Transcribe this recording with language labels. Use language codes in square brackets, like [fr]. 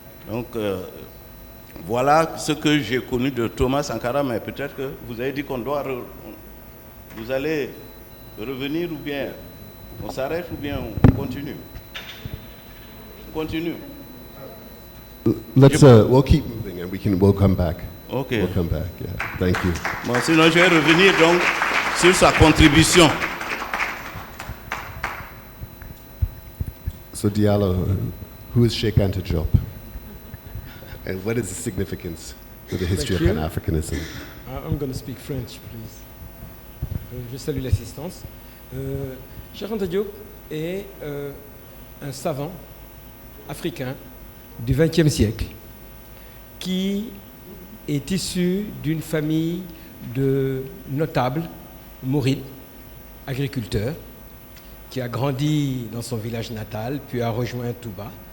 [fr] Donc, voilà ce que j'ai connu de Thomas Sankara, mais peut-être que vous avez dit qu'on doit... Vous allez revenir ou bien on s'arrête ou bien on continue? On continue. [en] We'll keep moving and we'll come back. Okay. We'll come back, yeah. Thank you. [fr] Bon, sinon je vais revenir donc sur sa contribution. [en] So Diallo, who is Sheikh Anta Diop? And what is the significance of the history of Thank you. Pan-Africanism? I'm going to speak French, please. [fr] Je salue l'assistance. Cheikh Anta Diop est un savant africain du XXe siècle qui est issu d'une famille de notables mourides, agriculteurs, qui a grandi dans son village natal, puis a rejoint Touba.